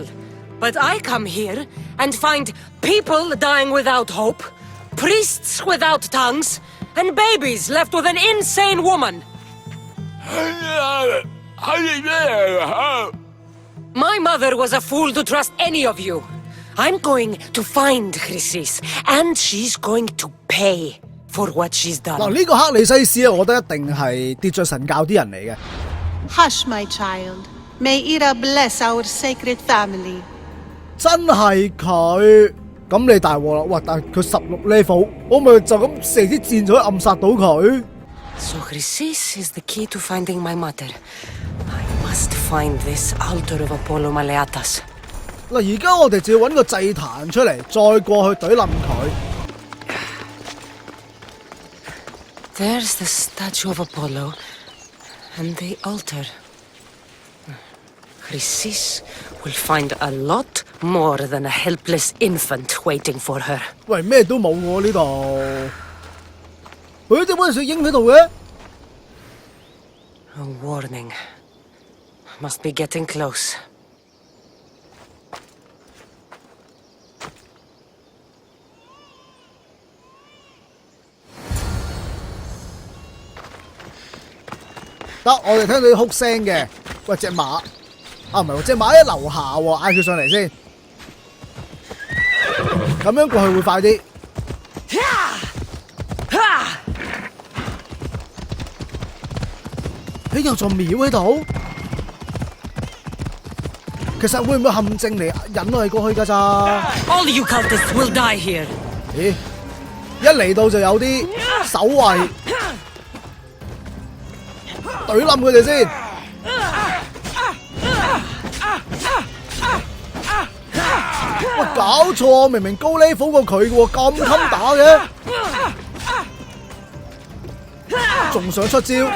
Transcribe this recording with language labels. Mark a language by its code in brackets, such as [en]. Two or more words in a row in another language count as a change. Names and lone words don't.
[en] But I come here and find people dying without hope, priests without tongues, and babies left with an insane woman. My mother was a fool to trust any of you. I'm going to find Chrysis, and she's going to pay for what she's done. [yue] 嗱，呢個克里西斯啊，我覺得一定係秩序神教啲人嚟嘅。 [en] Hush, my child. May Ira bless our sacred family. [yue] 真係佢，咁你大鑊啦！哇，但係佢16 level，我咪就咁射啲箭就可以暗殺到佢。 [en] So Chrysis is the key to finding my mother. I must find this altar of Apollo Maleatas. [yue] 嗱，而家我哋就要揾個祭壇出嚟，再過去懟冧佢。 [en] There's the statue of Apollo and the altar. Chrysis will find a lot more than a helpless infant waiting for her. [yue] 喂，咩都冇喎呢度。佢點解有水鷹喺度嘅？ [en] A warning. Must be getting close. [yue] 得，我哋聽到啲哭聲嘅。喂，隻馬啊，唔係喎，隻馬喺樓下喎，嗌佢上嚟先。咁樣過去會快啲。咦，有座廟喺度？其實會唔會陷阱嚟引我哋過去㗎咋 [en] ？All you cultists will die here. [yue] 咦，一嚟到就有啲守衛，懟冧佢哋先。喂，搞錯，明明高 level 過佢嘅喎，咁襟打嘅，仲想出招？